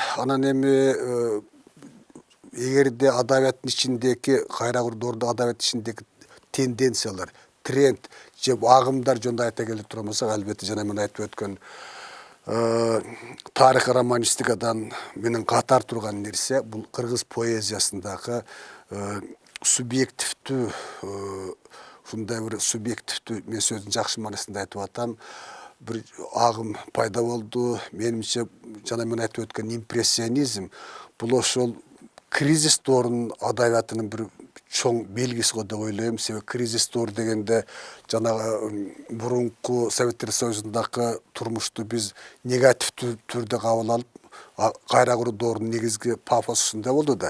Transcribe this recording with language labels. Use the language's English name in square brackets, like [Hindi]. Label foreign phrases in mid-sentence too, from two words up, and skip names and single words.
[Kyrgyz] Анан эми эгерде адабияттын ичиндеги кайра куруу доорунда адабияттын ичиндеги тенденциялар, тренд же агымдар жөнүндө айта келе турган болсок, албетте жана мен айтып өткөн тарихи романистикадан менен катар турган нерсе бул кыргыз поэзиясындагы субъективдүү, ушундай бир субъективдүү, мен сөздүн жакшы маанасында айтып атам, бир агым пайда болду. Менимче жана мен айтып өткөн импрессионизм бул ошол кризис доорунун адабиятынын bir чоң белгиси го деп ойлойм. Себеби кризис доор дегенде жанагы бурунку Советтер Союзундагы турмушту биз негативдүү түрдө кабыл алып, кайра куруу доорунун негизги пафосунда болду да.